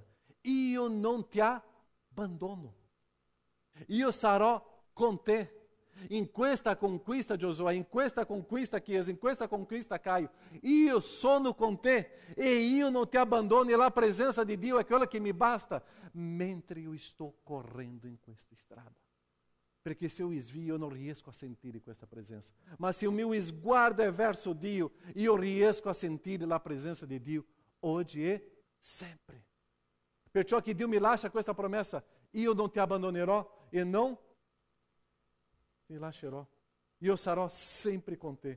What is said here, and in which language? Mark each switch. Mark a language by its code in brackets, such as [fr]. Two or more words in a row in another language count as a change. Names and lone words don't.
[it] Io non ti abbandono. Io sarò con te. In questa conquista, Giosuè, in questa conquista, Chiesa, in questa conquista, Caio, io sono con te e io non ti abbandono e la presenza di Dio è quella che mi basta mentre io sto correndo in questa strada. Perché se eu svio, [pt] eu não [it] riesco a sentire questa presenza. Ma se [pt] o meu [it] sguardo è verso Dio, io riesco a sentire la presenza di Dio oggi e sempre. Perciò che Dio mi lascia questa promessa, io non ti abbandonerò e non ti lascerò. Io sarò sempre con te.